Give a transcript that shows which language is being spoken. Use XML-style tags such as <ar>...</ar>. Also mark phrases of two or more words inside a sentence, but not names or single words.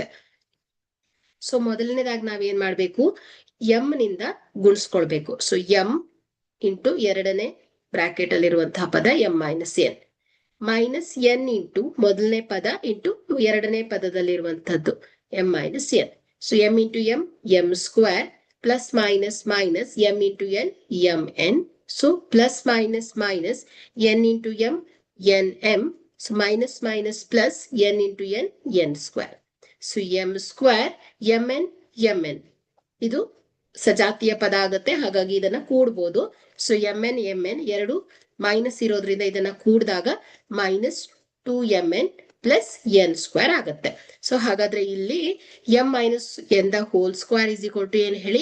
<kn>ಮೊದಲನೇದಾಗಿ ನಾವೇನ್ ಮಾಡ್ಬೇಕು? ಎಂ ನಿಂದ ಗುಣಿಸ್ಕೊಳ್ಬೇಕು.</kn> <en>m into</en> <kn>ಎರಡನೇ ಬ್ರಾಕೆಟ್ ಅಲ್ಲಿರುವಂತಹ ಪದ</kn> <en>m minus n into</en> <kn>ಮೊದಲನೇ ಪದ ಇಂಟು ಎರಡನೇ ಪದದಲ್ಲಿರುವಂತಹದ್ದು</kn> <en>m minus n. m into m square plus minus minus m into n mn. Plus minus minus n into nm. Minus minus plus n into n square. m square mn mn.</en> <kn>ಇದು ಸಜಾತಿಯ ಪದ ಆಗುತ್ತೆ, ಹಾಗಾಗಿ ಇದನ್ನ ಕೂಡಬಹುದು. mn ಎರಡು ಮೈನಸ್ ಇರೋದ್ರಿಂದ ಇದನ್ನ ಕೂಡಿದಾಗ</kn> <en>minus 2mn plus n square</en> <kn>ಆಗತ್ತೆ. ಹಾಗಾದ್ರೆ ಇಲ್ಲಿ</kn> <en>m minus n the whole square is equal to</en> <kn>ಏನ್ ಹೇಳಿ?</kn>